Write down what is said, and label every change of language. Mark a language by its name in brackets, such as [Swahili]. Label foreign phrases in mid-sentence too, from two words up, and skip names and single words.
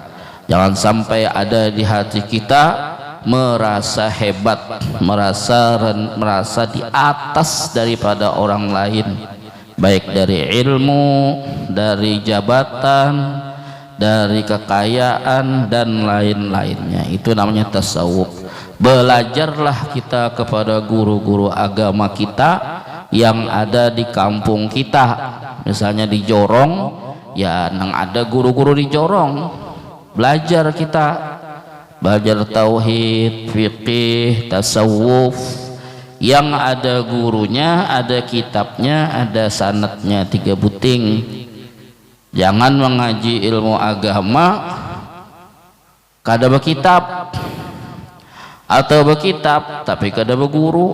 [Indonesian] Jangan sampai ada di hati kita merasa hebat, merasa di atas daripada orang lain, baik dari ilmu, dari jabatan, dari kekayaan dan lain-lainnya. Itu namanya tasawuf. Belajarlah kita kepada guru-guru agama kita yang ada di kampung kita. Misalnya di Jorong, ya nang ada guru-guru di Jorong. Belajar kita, belajar tauhid, fikih, tasawuf, yang ada gurunya, ada kitabnya, ada sanadnya, 3 buting. Jangan mengaji ilmu agama kada berkitab, atau berkitab tapi kada berguru.